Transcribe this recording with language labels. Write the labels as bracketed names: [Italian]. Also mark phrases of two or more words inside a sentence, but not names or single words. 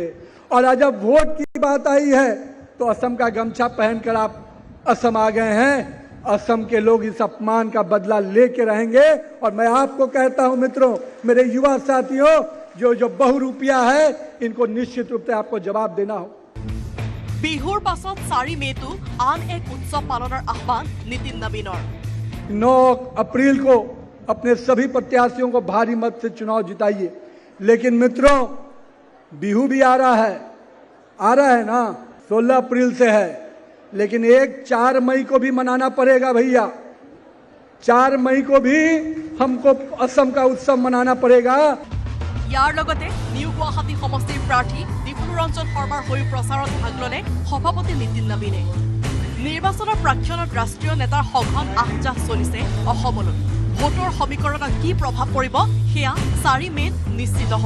[Hindi] और आज जब वोट की बात आई है तो असम का गमछा पहनकर आप असम आ गए हैं। असम के लोग इस अपमान का बदला लेके रहेंगे। और मैं आपको कहता हूं मित्रों, मेरे युवा साथियों, जो बहुरूपिया है इनको निश्चित रूप से आपको जवाब देना हो। [Assamese] বিহুৰ পাছত 4 মেটো আন এক উৎসৱ পালনৰ আহ্বান নীতিন নবীনৰ। [Hindi] 9 अप्रैल को अपने सभी प्रत्याशियों को भारी मत से चुनाव जिताइए। लेकिन मित्रों, बिहू भी आ रहा है ना, 16 अप्रैल से है, लेकिन 4 मई को भी मनाना पड़ेगा भैया। 4 मई को भी हमको असम का उत्सव मनाना पड़ेगा। [Assamese] ইয়াৰ লগতে নিউ গুৱাহাটী সমষ্টিৰ প্ৰাৰ্থী দীপুৰঞ্জন শৰ্মাৰ হৈ প্ৰচাৰত ভাগ ল'লে সভাপতি নীতিন নবীনে। নিৰ্বাচনৰ প্ৰাক্ষণত ৰাষ্ট্ৰীয় নেতাৰ সঘন আহযাহ চলিছে অসমলৈ। ভোটৰ সমীকৰণত কি প্ৰভাৱ পৰিব সেয়া 4 মেত নিশ্চিত হ'ব।